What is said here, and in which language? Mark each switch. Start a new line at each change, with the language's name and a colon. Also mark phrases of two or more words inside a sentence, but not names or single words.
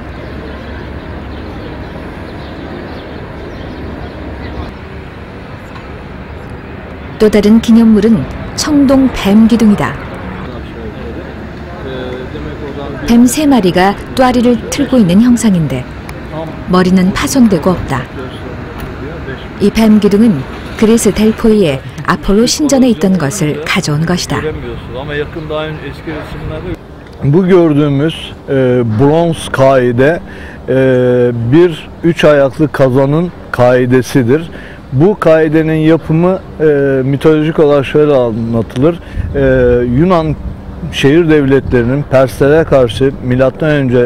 Korean: 또 다른 기념물은 청동 뱀 기둥이다. 뱀 3마리가 또아리를 틀고 있는 형상인데 머리는 파손되고 없다. 이 뱀 기둥은 그리스 델포이의 아폴로 신전에 있던 것을 가져온 것이다.
Turkish: Bu gördüğümüz bronz kaide bir 3 ayaklı kazanın kaidesidir. Bu kaidenin yapımı mitolojik olarak şöyle anlatılır. Yunan şehir devletlerinin Perslere karşı M.Ö.